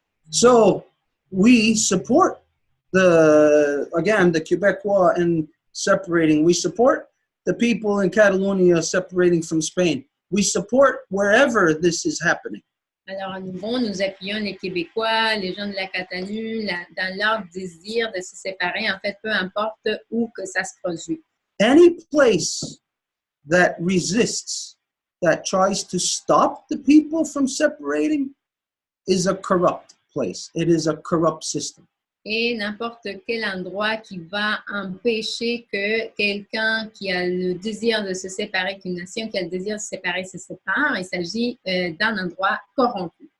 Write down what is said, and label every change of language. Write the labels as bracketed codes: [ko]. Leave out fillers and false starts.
[en] So we support the Quebecois in separating. We support the people in Catalonia separating from Spain. We support wherever this is happening. [fr] Alors, nous appuyons les Québécois, les gens de la Catalogne, dans leur désir de se séparer, en fait, peu importe où que ça se produit. [en] Any place that resists, that tries to stop the people from separating, is a corrupt place. It is a corrupt system. [fr] Et n'importe quel endroit qui va empêcher que quelqu'un qui a le désir de se séparer, qu'une nation qui a le désir de se séparer se sépare, il s'agit d'un endroit corrompu.